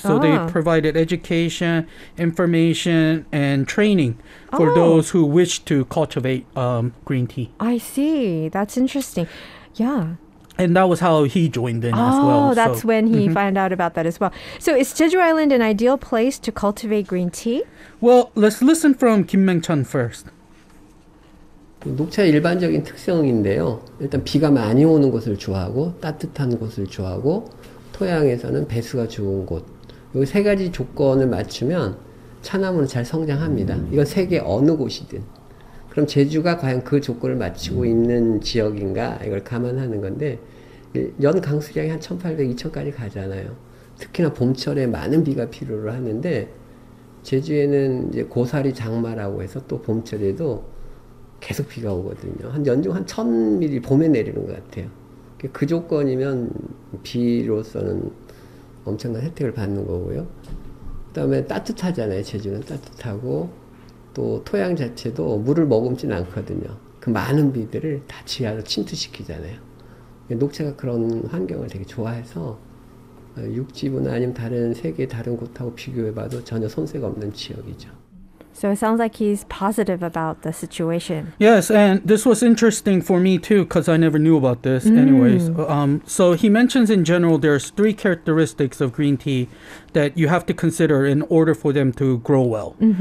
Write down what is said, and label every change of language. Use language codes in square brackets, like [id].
[en] So they provided education, information, and training for those who wish to cultivate green tea. I see. That's interesting. Yeah. And that was how he joined in as well. Oh, that's when he found out about that as well. So is Jeju Island an ideal place to cultivate green tea? Well, let's listen from Kim Maengchan first. [ko] 녹차의 일반적인 특성인데요. 일단 비가 많이 오는 곳을 좋아하고 따뜻한 곳을 좋아하고 토양에서는 배수가 좋은 곳. 이 세 가지 조건을 맞추면 차나무는 잘 성장합니다. 이건 세계 어느 곳이든. 그럼 제주가 과연 그 조건을 맞추고 있는 지역인가 이걸 감안하는 건데 연 강수량이 한 1800, 2000까지 가잖아요. 특히나 봄철에 많은 비가 필요로 하는데 제주에는 이제 고사리 장마라고 해서 또 봄철에도 계속 비가 오거든요. 한 연중 한 1000mm 봄에 내리는 것 같아요. 그 조건이면 비로서는 엄청난 혜택을 받는 거고요. 그 다음에 따뜻하잖아요. 제주는 따뜻하고 또 토양 자체도 물을 머금진 않거든요. 그 많은 비들을 다 지하로 침투시키잖아요. 녹차가 그런 환경을 되게 좋아해서 육지부나 아니면 다른 세계 다른 곳하고 비교해봐도 전혀 손색가 없는 지역이죠. [en] So it sounds like he's positive about the situation. Yes, and this was interesting for me too because I never knew about this anyways. So he mentions in general there's 3 characteristics of green tea that you have to consider in order for them to grow well.